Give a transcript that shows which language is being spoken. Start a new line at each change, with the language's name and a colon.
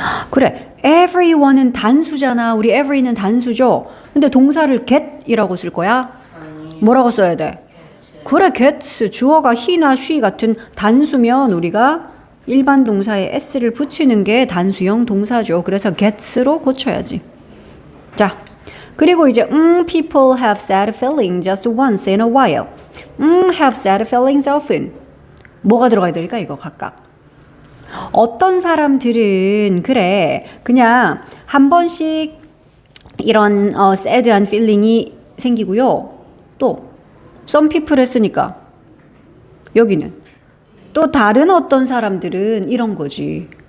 Korean: 그래, everyone은 단수잖아. 우리 every는 단수죠. 근데 동사를 get이라고 쓸 거야? 뭐라고 써야 돼? 그래, gets. 주어가 he나 she 같은 단수면 우리가 일반 동사에 s를 붙이는 게 단수형 동사죠. 그래서 gets로 고쳐야지. 자, 그리고 이제
English: people have sad feelings just once in a while. have sad feelings often.
Korean: 뭐가 들어가야 될까 이거 각각? 어떤 사람들은 그래 그냥 한 번씩 이런 sad한 feeling이 생기고요. 또 some people 했으니까 여기는 또 다른 어떤 사람들은 이런 거지.